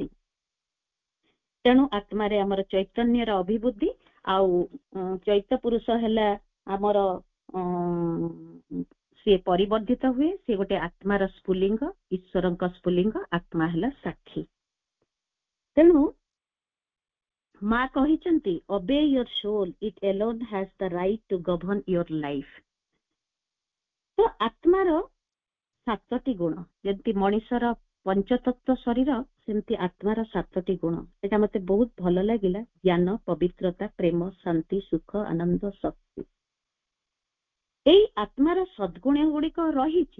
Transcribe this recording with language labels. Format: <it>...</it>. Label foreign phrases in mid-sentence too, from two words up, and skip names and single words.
<or>ତେଣୁ ଆତ୍ମାରେ ଆମର ଚୈତନ୍ୟର ଅଭିବୃଦ୍ଧି, ଆଉ ଚୈତ ପୁରୁଷ ହେଲା ଆମର ସିଏ ପରିବର୍ଦ୍ଧିତ ହୁଏ। ସିଏ ଗୋଟେ ଆତ୍ମାର ସ୍ଫୁଲିଙ୍ଗ, ଈଶ୍ୱରଙ୍କ ସ୍ଫୁଲିଙ୍ଗ। ଆତ୍ମା ହେଲା ସାକ୍ଷୀ। ତେଣୁ ମା କହିଛନ୍ତି,</or> <en>obey your soul, it alone has the right to govern your life।</en> <or>ତ ଆତ୍ମାର 7ଟି ଗୁଣ, ଯେମିତି ମଣିଷର ପଞ୍ଚତତ୍ଵ ଶରୀର, ସେମିତି ଆତ୍ମାର 7ଟି ଗୁଣ। ଏଟା ମତେ ବହୁତ ଭଲ ଲାଗିଲା। ଜ୍ଞାନ, ପବିତ୍ରତା, ପ୍ରେମ, ଶାନ୍ତି, ସୁଖ, ଆନନ୍ଦ, ଶକ୍ତି। ଏଇ ଆତ୍ମାର ସଦ୍ଗୁଣ ଗୁଡିକ ରହିଛି।</or>